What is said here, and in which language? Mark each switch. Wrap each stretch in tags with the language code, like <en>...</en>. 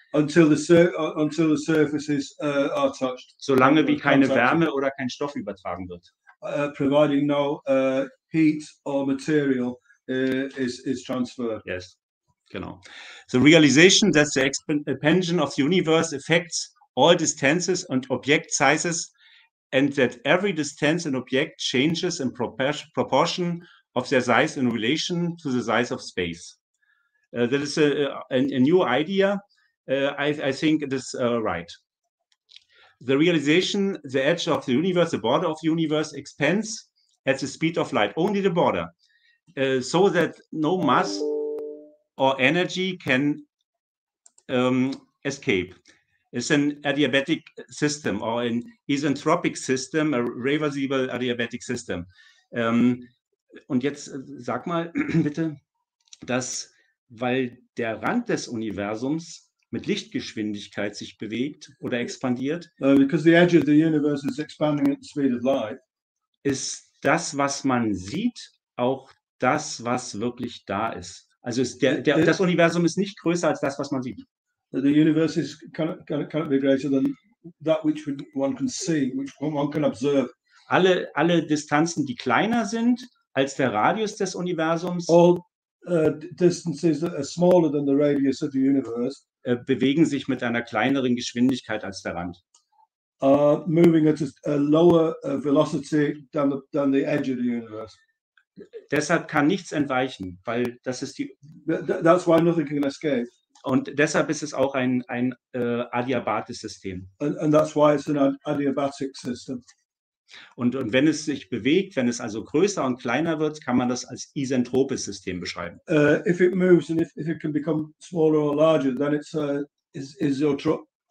<en>Until the surfaces are touched.</en> <de>Solange wie keine Wärme oder kein Stoff übertragen wird.</de> <en>Providing no heat or material is transferred. Yes,</en> <de>genau.</de> <en>The realization that the expansion of the universe affects all distances and object sizes, and that every distance and object changes in proportion of their size in relation to the size of space. That is a new idea. I think it is right. The realization, the edge of the universe, the border of the universe expands at the speed of light, only the border, so that no mass or energy can escape. It's an adiabatic system or an isentropic system, a reversible adiabatic system.</en> <de>Und jetzt sag mal bitte, dass, weil der Rand des Universums mit Lichtgeschwindigkeit sich bewegt oder expandiert,</de> <en>because the edge of the universe is expanding at the speed of light,</en> <de>ist das, was man sieht, auch das, was wirklich da ist. Also das Universum ist nicht größer als das, was man sieht.</de> <en>The universe cannot be greater than that which one can see, which one can observe.</en> <de>Alle Distanzen, die kleiner sind als der Radius des Universums,</de> <en>all distances that are smaller than the radius of the universe,</en> <de>bewegen sich mit einer kleineren Geschwindigkeit als der Rand.</de> <en>Moving at a lower velocity than the edge of the universe.</en> <de>Deshalb kann nichts entweichen, weil das ist die.</de> <en>That's why nothing can escape.</en> <de>Und deshalb ist es auch ein adiabates System.</de> <en>And that's why it's an adiabatic system.</en> <de>Und wenn es sich bewegt, wenn es also größer und kleiner wird, kann man das als isentropes System beschreiben.</de> <en>If it moves and if it can become smaller or larger, then it's isentropic.</en>